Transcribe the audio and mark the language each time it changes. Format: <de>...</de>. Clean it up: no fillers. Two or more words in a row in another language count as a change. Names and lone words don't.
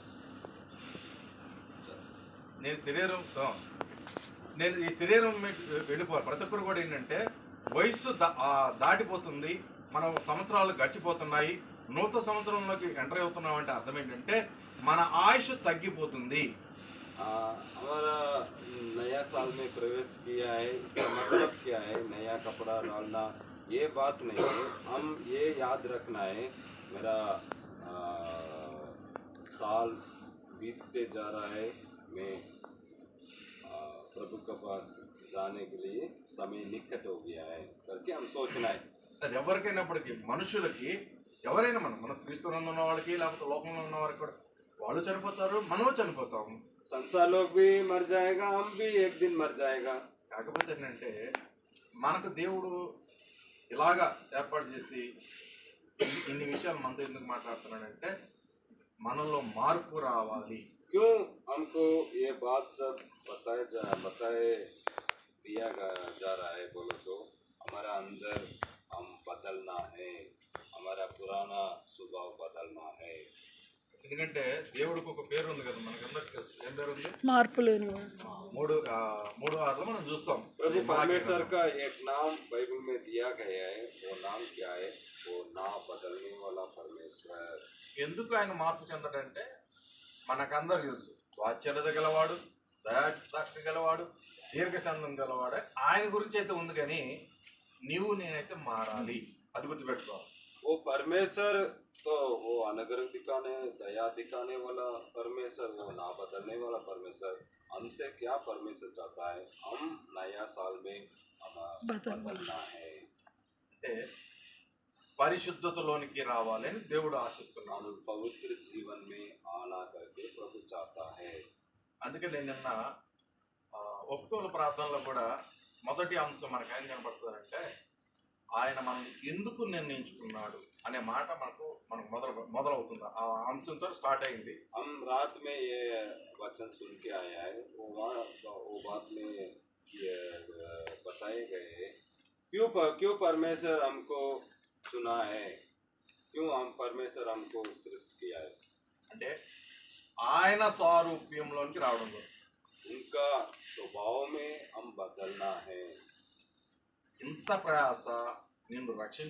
<te>నేను ఈ శరీరం వెళ్ళిపోవాలి. ప్రతి ఒక్కరు కూడా ఏంటంటే వయస్సు దాటిపోతుంది, మనం సంవత్సరాలు గడిచిపోతున్నాయి, నూతన సంవత్సరంలోకి ఎంటర్ అవుతున్నాం అంటే అర్థం ఏంటంటే మన ఆయుష్ తగ్గిపోతుంది.</te> <hi>हमारा नया साल में प्रवेश किया है, इसका मतलब क्या है? नया कपड़ा डालना ये बात नहीं है। हम ये याद रखना है मेरा साल बीतते जा रहा है, मैं प्रभु के पास जाने के लिए समय निकट हो गया है करके हम सोचना है।</hi> <te>అది ఎవరికైనప్పటికీ మనుషులకి ఎవరైనా మన క్రీస్తునందు ఉన్న వాళ్ళకి లేకపోతే లోకంలో ఉన్న వారికి కూడా వాళ్ళు చనిపోతారు, మనము చనిపోతాము.</te> <hi>संसार लोग भी मर जाएगा, हम भी एक दिन मर जाएगा।</hi> <te>కాకపోతే ఏంటంటే మనకు దేవుడు ఇలాగా ఏర్పాటు చేసి ఇన్ని విషయాలు మనతో ఎందుకు మాట్లాడుతున్నాడంటే మనలో మార్పు రావాలి.</te> <hi>क्यों हमको ये बात सब बताए दिया जा रहा है बोलो तो हमारा अंदर हम बदलना है, हमारा पुराना स्वभाव बदलना है।</hi> <te>ఎందుకంటే దేవుడికి ఒక పేరు ఉంది కదా, మనకందరికి తెలుసు. ఏం పేరు ఉంది? మార్పు లేనివాడు. 3:6 మనం చూస్తాం.</te> <hi>प्रभु परमेश्वर का एक नाम बाइबल में दिया गया है, वो नाम क्या है? वो ना बदलने वाला परमेश्वर।</hi> <te>ఎందుకు ఆయన మార్పు చెందడంటే మనకందరికి తెలుసు, వాత్సల్యత గలవాడు, దయాదాక్షిణ గలవాడు, దీర్ఘశాంతం గలవాడు ఆయన గురించి అయితే ఉంది. కానీ నీవు నేనైతే మారాలి, అది గుర్తుపెట్టుకోవాలి.</te> <hi>वो परमेश्वर तो वो अनुग्रह दिखाने, दया दिखाने वाला परमेश्वर, वो ना बदलने वाला परमेश्वर। हमसे क्या परमेश्वर चाहता है? हम नया साल में बदलना है,</hi> <te>అంటే పరిశుద్ధతలోనికి రావాలి అని దేవుడు ఆశిస్తున్నాడు.</te> <hi>पवित्र जीवन में आना करके प्रभु चाहता है।</hi> <te>అందుకే నేను నిన్న ఒప్పుకోలు ప్రార్థనలో కూడా మొదటి అంశం మనకు ఏం కనబడుతుందంటే ఆయన మనం ఎందుకు నిర్ణయించుకున్నాడు అనే మాట మనకు మొదలవుతుంది. ఆ అంశంతో స్టార్ట్ అయింది.</te> <hi>हम रात में ये वचन सुन के आया है, वो बात में बताए गए क्यों परमेश्वर हमको चुना है, क्यों हम परमेश्वर हमको सृष्टि किया है।</hi> <te>అంటే ఆయన స్వరూప్యంలోనికి రావడం కోసం</te> <hi>उनका स्वभाव में हम बदलना है।</hi> <te>ఇంత ప్రయాస నిన్ను రక్షించ</te>